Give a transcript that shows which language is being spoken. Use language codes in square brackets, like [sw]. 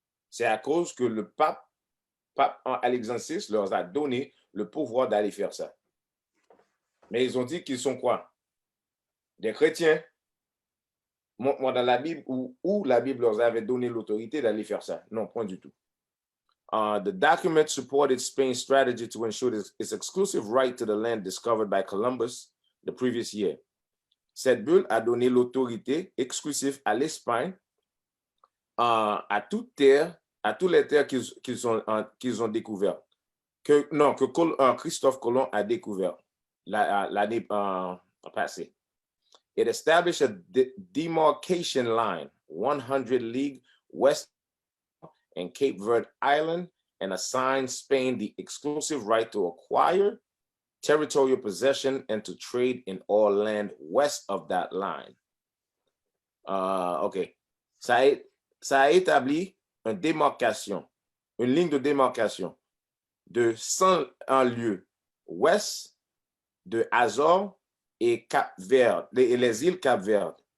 [fr] C'est à cause que le pape Alexandre VI leur a donné le pouvoir d'aller faire ça. Mais ils ont dit qu'ils sont quoi? Des chrétiens. Montre-moi dans la Bible où la Bible leur avait donné l'autorité d'aller faire ça. Non, point du tout. [en] The document supported Spain's strategy to ensure its exclusive right to the land discovered by Columbus the previous year. [fr] Cette bulle a donné l'autorité exclusive à l'Espagne à toutes les terres qu'ils ont découvertes. Que Christophe Colomb a découvert l'année passée. [en] It established a demarcation line 100 leagues west and Cape Verde Island and assigned Spain the exclusive right to acquire territorial possession and to trade in all land west of that line. OK. [fr] Ça a établi une ligne de démarcation de 100 lieues ouest de Azores et Cap-Vert, les îles Cap-Vert,